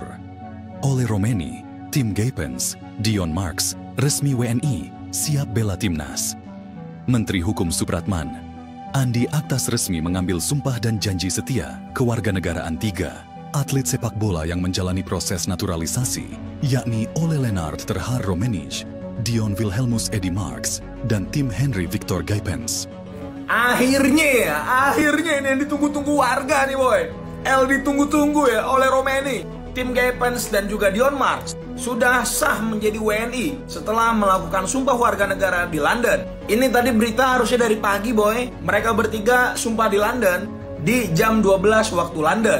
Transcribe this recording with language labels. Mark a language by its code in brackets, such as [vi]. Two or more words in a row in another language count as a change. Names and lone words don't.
[id] Ole Romeni, tim Guy Pence, Dion Marks, resmi WNI, siap bela timnas. Menteri Hukum Supratman, Andi Aktas resmi mengambil sumpah dan janji setia kewarganegaraan 3 atlet sepak bola yang menjalani proses naturalisasi, yakni Ole Lennart ter Haar Romenig, Dion Wilhelmus Eddy Marks, dan tim Henry Victor Guy Pence. Akhirnya ini yang ditunggu-tunggu warga nih boy. ditunggu-tunggu ya Ole Romeni, tim Guy Pence dan juga Dion Marks sudah sah menjadi WNI setelah melakukan sumpah warga negara di London. Ini tadi berita harusnya dari pagi boy. Mereka bertiga sumpah di London di jam 12 waktu London.